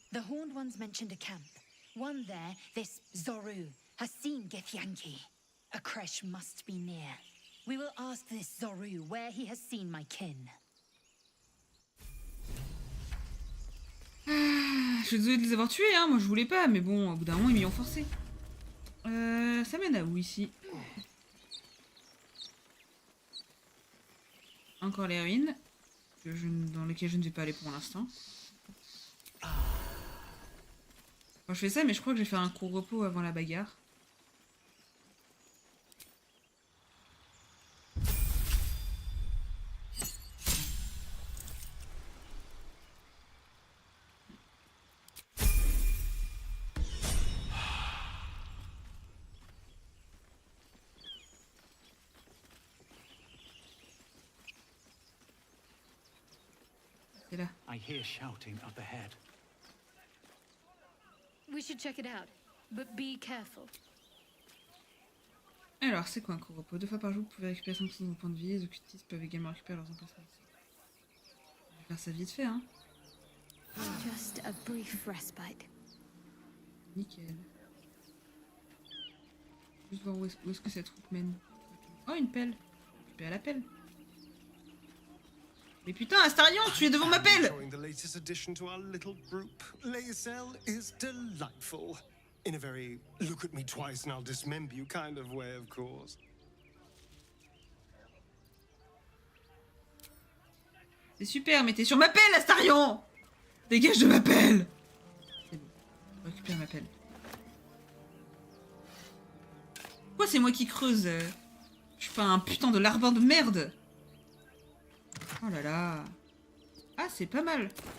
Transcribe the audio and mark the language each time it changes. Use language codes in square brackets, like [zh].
[en] The Horned Ones mentioned a camp. One there, this Zoru, has seen Githyanki. A creche must be near. We will ask this Zoru where he has seen my kin. [fr] Je suis désolée de les avoir tués, hein. Moi je voulais pas, mais bon, au bout d'un moment ils m'y ont forcé. Ça mène à où ici? Encore les ruines, dans lesquelles je ne vais pas aller pour l'instant. Bon, je fais ça, mais je crois que je vais faire un court repos avant la bagarre. C'est là. [en] I hear shouting up ahead. We should check it out, but be careful. [fr] Alors, c'est quoi un court repos? 2 fois par jour, vous pouvez récupérer 5% de points de vie. Les occultistes peuvent également récupérer leurs emplacements. Je vais faire ça vite fait, hein. [en] Just a brief respite. [fr] Nickel. Juste voir où est-ce que cette route mène. Oh, une pelle. Récupérer la pelle. Mais putain, Astarion, tu es devant ma pelle! [en] Showing the latest addition to our little group. Lae'zel is delightful. In a very look at me twice and I'll dismember you kind of way, of course. [fr] C'est super, mais t'es sur ma pelle, Astarion! Dégage de ma pelle! C'est bon, je récupère ma pelle. Pourquoi c'est moi qui creuse? Je suis pas un putain de larbin de merde! Oh là là! Ah, c'est pas mal!